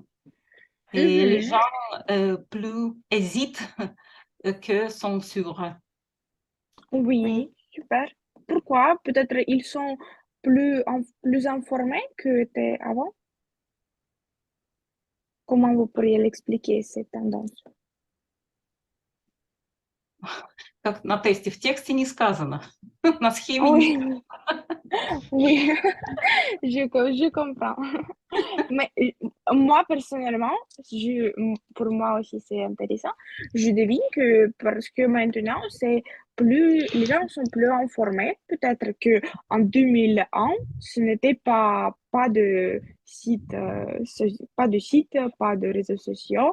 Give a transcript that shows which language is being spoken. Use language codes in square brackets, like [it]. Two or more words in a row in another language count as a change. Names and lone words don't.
[fr] Et les gens plus hésitent que sont sûrs. Oui, super. Pourquoi? Peut-être ils sont plus informés que t'es avant? Comment vous pourriez l'expliquer, cette tendance? [ru] Как на тесте, в тексте не сказано, на схеме не сказано. [fr] Oui, oui, je comprends. Mais moi, personnellement, pour moi aussi, c'est intéressant. Je devine que parce que maintenant, les gens sont plus informés. Peut-être que en 2001, ce n'était pas de site, pas de réseaux sociaux.